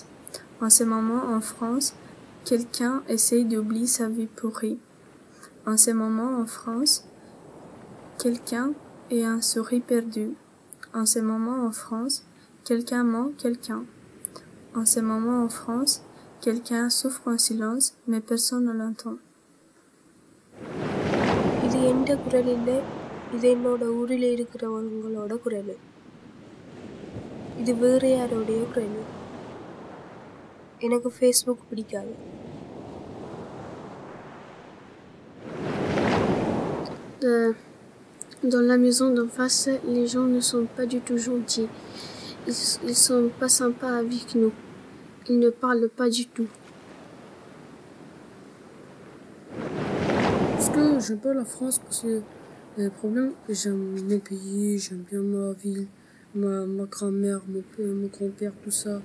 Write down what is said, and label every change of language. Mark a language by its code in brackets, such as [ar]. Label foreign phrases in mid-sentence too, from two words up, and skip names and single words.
[fr] En ce moment, en France, quelqu'un essaye d'oublier sa vie pourrie. En ce moment, en France, quelqu'un est un sourire perdu. En ce moment, en France, quelqu'un ment quelqu'un. En ce moment, en France, quelqu'un souffre en silence, mais personne ne l'entend. [ta] இது எந்த குரல் இல்லை, இது என்னோட ஊரில் இருக்கிறவங்களோட குரல். இது வேறு யாரோடைய குரல். எனக்கு ஃபேஸ்புக் பிடிக்காது. [fr] Dans la maison d'en face, les gens ne sont pas du tout gentils. Ils sont pas sympas avec nous. Ils ne parlent pas du tout. Parce que j'aime pas la France, parce que le problème, j'aime mon pays, j'aime bien ma ville, ma grand-mère, mon grand-père, tout ça.